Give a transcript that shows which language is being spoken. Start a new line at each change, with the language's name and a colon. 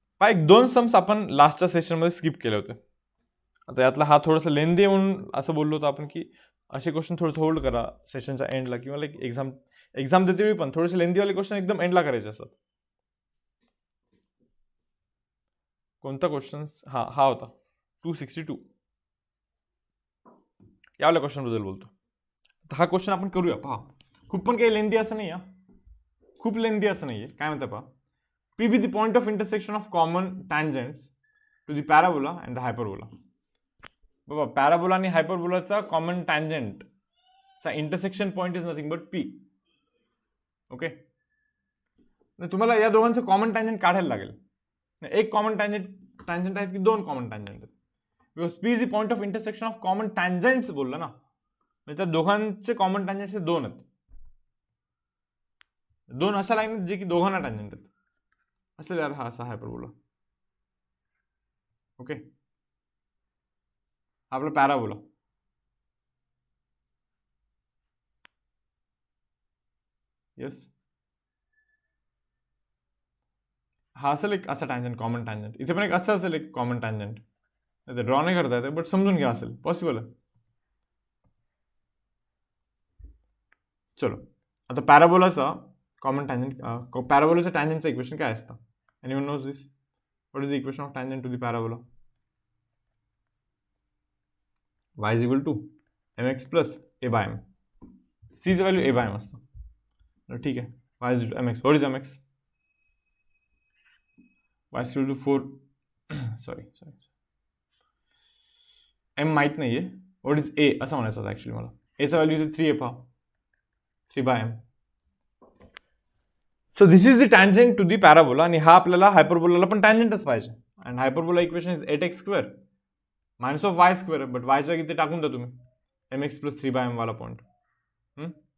Marathi: एक 2 सम्स आपण लास्टच्या सेशनमध्ये स्किप केले होते. आता यातला हा थोडासा लेंदी म्हणून असं बोललो होतो आपण की असे क्वेश्चन थोडंसं होल्ड करा सेशनच्या एंडला, किंवा लाईक एक्झाम देते वेळी पण थोडेसे लेंदीवाले क्वेश्चन एकदम एंडला करायचे असतात. कोणता क्वेश्चन? हा होता 262 यावाल्या क्वेश्चन बद्दल बोलतो. तर हा क्वेश्चन आपण करूया. पहा खूप पण काही लेंदी असं नाही, खूप लेंदी असं नाहीये.
English: काय म्हणता पहा, P be the point of intersection of common tangents to the parabola and the hyperbola.
Marathi: बाबा पॅराबोला आणि हायपरबोलाचा कॉमन टँजंट चा intersection point
English: is nothing but
Marathi: P. Okay, तुम्हाला या दोघांचं कॉमन टँजंट काढायला लागेल. एक कॉमन टँजंट आहेत की दोन कॉमन टँजंट आहेत?
English: because P is the point of intersection of common tangents
Marathi: बोलला ना, म्हणजे त्या दोघांचे कॉमन टँजंट्स दोन आहेत. दोन अशा लाईन आहेत जे की दोघांना टँजंट आहेत असेल यार, हा असा हायपरबोला. ओके, आपला पॅराबोला. येस, हा असेल एक असा टँजंट, कॉमन टँजंट. इथे पण एक असं असेल एक कॉमन टँजंट. ड्रॉ नाही करता येते बट समजून घ्या, असेल, पॉसिबल आहे. चलो आता पॅराबोलाचा कॉमन टँजंट, पॅराबोलाच्या टँजंटचं इक्वेशन काय असतं?
English: Anyone knows this? What is the equation of tangent to the parabola? y is equal to mx plus a by m. c चं value a by m
Marathi: असतं. ठीक आहे,
English: y is equal to mx. What is mx? y is equal to 4 sorry m
Marathi: माहित नाहीये.
English: what is a
Marathi: असं म्हणायचं होतं actually मला. a चा व्हॅल्यू इथे 3 आहे पहा, 3 by m.
English: so this is the tangent to the parabola,
Marathi: आणि हा आपल्याला हायपरबोलाला पण टँजंटच पाहिजे.
English: and hyperbola equation is 8x square minus of y square, but
Marathi: वायच्या इथे टाकून द्या तुम्ही
English: mx plus 3 by m वाला point.